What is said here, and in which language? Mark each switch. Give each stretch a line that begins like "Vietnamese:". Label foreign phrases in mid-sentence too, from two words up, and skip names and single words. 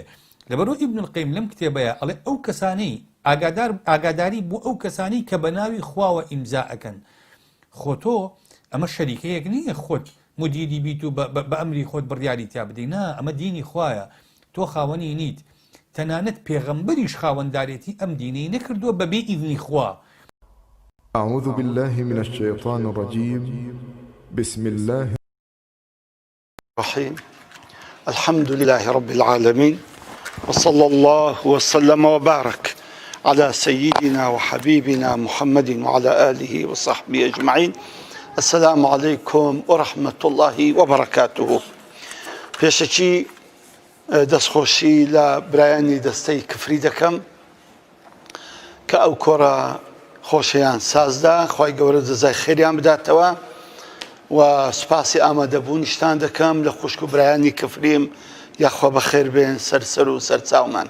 Central Kurdish: لەبەرەوە ئیبن القەیم لەم کتێبەیە ئەڵێ ئەو کەسانەی ئاگاداری بۆ ئەو کەسانی کە بە ناوی خواوە ئیمزا ئەکەن خۆتۆ ئەمە شەریکەیەک نییە خۆت مدیری بیت و بە ئەمری خۆت بڕیاری تیا بدەی نا ئەمە دینی خوایە تۆ خاوەنی نیت تەنانەت پێغەمبەریش خاوەندارێتی ئەم دینەی نەکردووە بەبێ ئیذنی خوا.
Arabic: أعوذ بالله من الشيطان الرجيم بسم الله الرحيم الحمد لله رب العالمين وصلى الله وسلم وبارك على سيدنا وحبيبنا محمد وعلى آله وصحبه أجمعين. السلام عليكم ورحمة الله وبركاته.
Central Kurdish: پێشەکی دەستخۆشی لە برایانی دەستەی کفری دەکەم کە ئەو کۆرە خۆشیان سازدا خوای گەورە جەزای خێریان بداتەوە و سوپاسی ئامادەبوونیشتان دەکەم لە خوشک و برایانی کفریم یاخوا بەخێر بێن سەر و سەرچاومان.